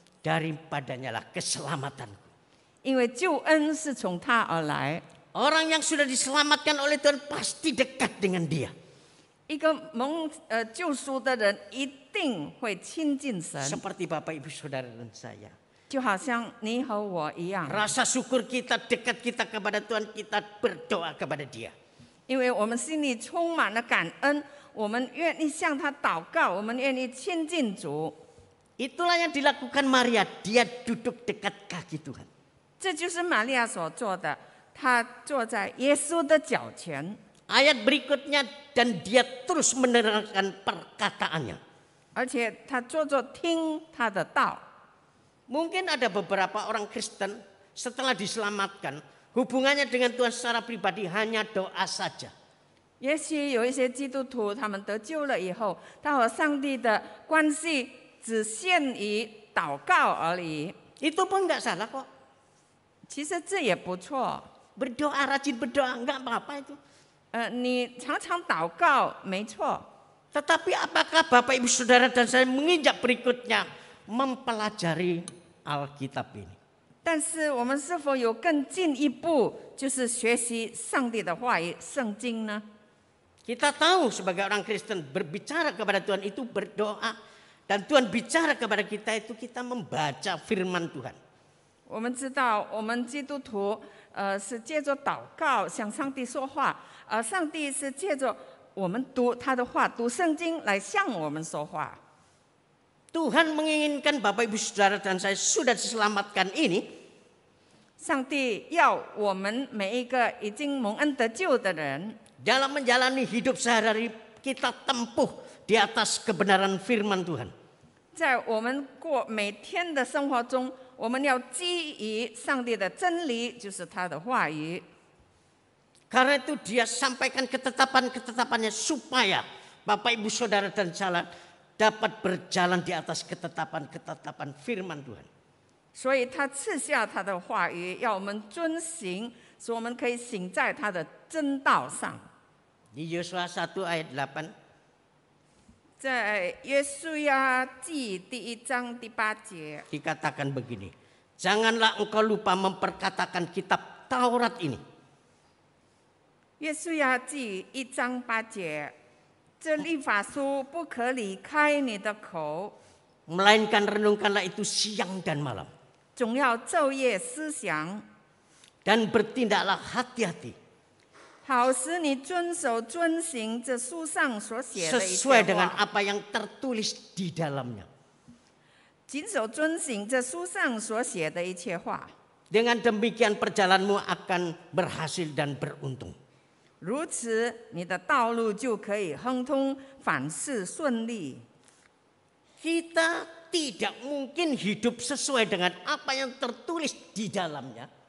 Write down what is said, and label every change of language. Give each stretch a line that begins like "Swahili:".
Indonesian: Daripadanya lah keselamatanku.
Chinese: 因为救恩是从他而来。
Indonesian: Orang yang sudah diselamatkan oleh Tuhan pasti dekat dengan Dia.
Chinese: 一个蒙救赎的人一定会亲近神，
Indonesian: Seperti Bapak Ibu Saudara dan saya.
Chinese: 就好像你和我一样，
Indonesian: Rasa syukur kita, dekat kita kepada Tuhan, kita berdoa kepada Dia.
Chinese: 因为我们心里充满了感恩，我们愿意向他祷告，我们愿意亲近主。
Indonesian: Itulah yang dilakukan Maria. Dia duduk dekat kaki Tuhan.
Chinese: 这就是玛利亚所做的，她坐在耶稣的脚前。
Indonesian: Ayat berikutnya, dan dia terus menerangkan perkataannya.
Chinese: 而且她坐着听他的道。
Indonesian: Mungkin ada beberapa orang Kristen setelah diselamatkan, hubungannya dengan Tuhan secara pribadi hanya doa saja.
Chinese: 也许有一些基督徒，他们得救了以后，他和上帝的关系只限于祷告而已。
Indonesian: Itu pun nggak salah kok.
Chinese: 其实这也不错。
Indonesian: Berdoa, rajin berdoa, nggak apa-apa itu.
Chinese: 你常常祷告没错，
Indonesian: Tetapi apakah Bapak Ibu Saudara dan saya menginjak berikutnya mempelajari Alkitab ini?
Chinese: 但是我们是否有更进一步，就是学习上帝的话语、圣经呢？
Indonesian: Kita tahu sebagai orang Kristen berbicara kepada Tuhan itu berdoa. Dan Tuhan bicara kepada kita itu kita membaca firman Tuhan.
Chinese: 我们知道，我们基督徒是借着祷告向上帝说话，而上帝是借着我们读他的话、读圣经来向我们说话。
Indonesian: Tuhan menginginkan Bapak Ibu Saudara dan saya sudah diselamatkan ini.
Chinese: 上帝要我们每一个已经蒙恩得救的人，
Indonesian: Dalam menjalani hidup sehari-hari kita tempuh di atas kebenaran firman Tuhan.
Chinese: 在我们过每天的生活中，我们要基于上帝的真理，就是他的话语。
Indonesian: Karena itu dia sampaikan ketetapan-ketetapannya supaya Bapak Ibu Saudara dan saya dapat berjalan di atas ketetapan-ketetapan firman Tuhan.
Chinese: 所以他赐下他的话语，要我们遵行，使我们可以行在他的真道上。
Indonesian: Di Yosua 1 ayat 8.
Chinese: 在约书亚记第1章第8节，
Indonesian: Dikatakan begini, janganlah engkau lupa memperkatakan kitab Taurat ini.
Chinese: 约书亚记1章8节，这律法书不可离开你的口，
Indonesian: Melainkan renungkanlah itu siang dan malam.
Chinese: 总要昼夜思想，
Indonesian: Dan bertindaklah hati-hati
Chinese: 好使你遵守遵行这书上所写的一
Indonesian: sesuai
Chinese: 切
Indonesian: dengan
Chinese: 话，
Indonesian: apa yang tertulis di dalamnya.
Chinese: 谨守遵行这书上所写的一切话。
Indonesian: Dengan demikian perjalananmu akan berhasil dan beruntung.
Chinese: 如此，你的道路就可以亨通，凡事顺利。
Indonesian: Kita tidak mungkin hidup sesuai dengan apa yang tertulis di dalamnya.